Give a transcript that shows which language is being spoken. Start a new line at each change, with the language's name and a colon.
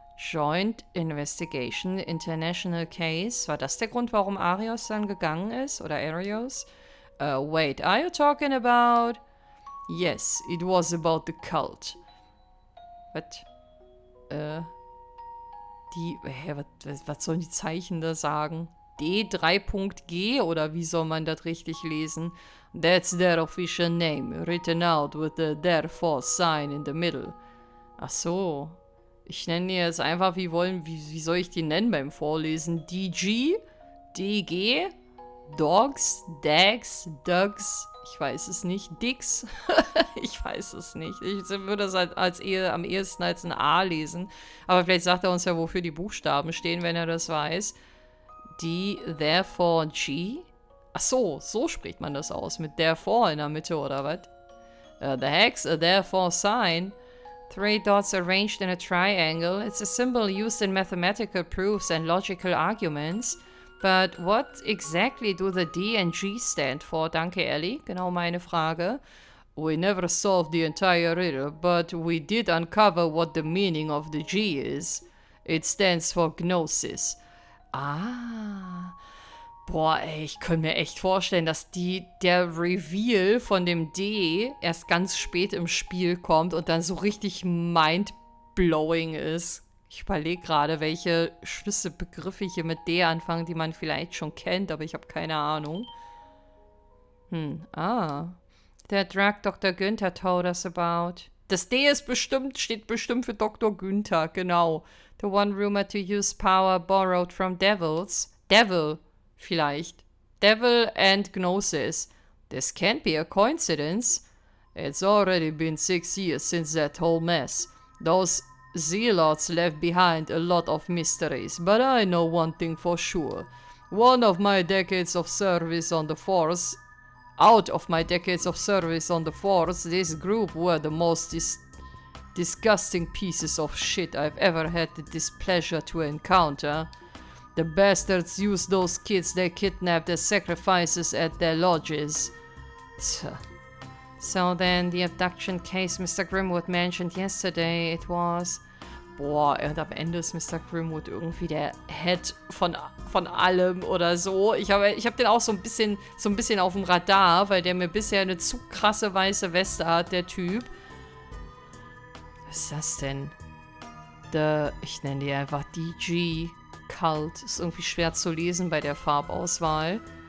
English: Joint Investigation, International Case.
German: War das der Grund, warum Arios dann gegangen ist? Oder Arios?
English: Wait, are you talking about... Yes, it was about the cult.
German: Was? Was sollen die Zeichen da sagen? D3.G oder wie soll man das richtig lesen?
English: That's their official name, written out with the therefore sign in the middle.
German: Ach so. Ich nenne die jetzt einfach, wie soll ich die nennen beim Vorlesen? DG? DG? Dogs? Dags? Dugs? Ich weiß es nicht. Dix? Ich weiß es nicht. Ich würde es halt am ehesten als ein A lesen. Aber vielleicht sagt er uns ja, wofür die Buchstaben stehen, wenn er das weiß. D, therefore, G? Ach so, so spricht man das aus. Mit therefore in der Mitte, oder was?
English: The hex, a therefore sign. 3 dots arranged in a triangle. It's a symbol used in mathematical proofs and logical arguments. But what exactly do the D and G stand for?
German: Danke, Ellie. Genau meine Frage.
English: We never solved the entire riddle, but we did uncover what the meaning of the G is. It stands for Gnosis. Ah.
German: Boah, ey, ich könnte mir echt vorstellen, dass der Reveal von dem D erst ganz spät im Spiel kommt und dann so richtig mind-blowing ist. Ich überlege gerade, welche Schlüsselbegriffe hier mit D anfangen, die man vielleicht schon kennt, aber ich habe keine Ahnung.
English: Der Drug Dr. Günther told us about.
German: Das D steht bestimmt für Dr. Günther, genau.
English: The one rumored to use power borrowed from devils. Devil, vielleicht. Devil and Gnosis. This can't be a coincidence. It's already been 6 years since that whole mess. Those zealots left behind a lot of mysteries, but I know one thing for sure. Out of my decades of service on the force, this group were the most disgusting pieces of shit I've ever had the displeasure to encounter. The bastards used those kids they kidnapped as sacrifices at their lodges. So then, the abduction case Mr. Grimwood mentioned yesterday, it was...
German: Boah, und am Ende ist Mr. Grimwood irgendwie der Head von allem oder so. Ich hab den auch so ein bisschen auf dem Radar, weil der mir bisher eine zu krasse weiße Weste hat, der Typ. Was ist das denn? Ich nenne die einfach DG Cult. Ist irgendwie schwer zu lesen bei der Farbauswahl.